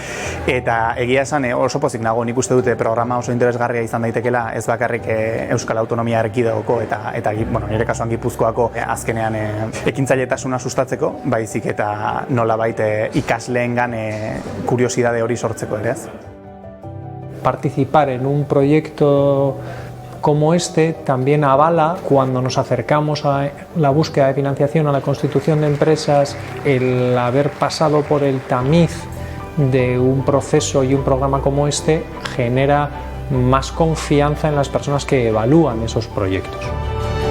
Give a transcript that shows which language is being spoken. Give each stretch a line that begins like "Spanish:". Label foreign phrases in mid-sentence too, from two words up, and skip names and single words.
Basque: Eta egia esan oso pozik nago, nik uste dute programa oso interesgarria izan daitekela ez bakarrik Euskal Autonomia Erkidegoko eta nire kasuan Gipuzkoako azkenean ekintzailetasuna sustatzeko, baizik eta nolabait ikasleengan kuriosidade hori sortzeko ere, ez?
Spanish: Participar en un proyecto como este también avala cuando nos acercamos a la búsqueda de financiación, a la constitución de empresas, el haber pasado por el tamiz de un proceso y un programa como este genera más confianza en las personas que evalúan esos proyectos.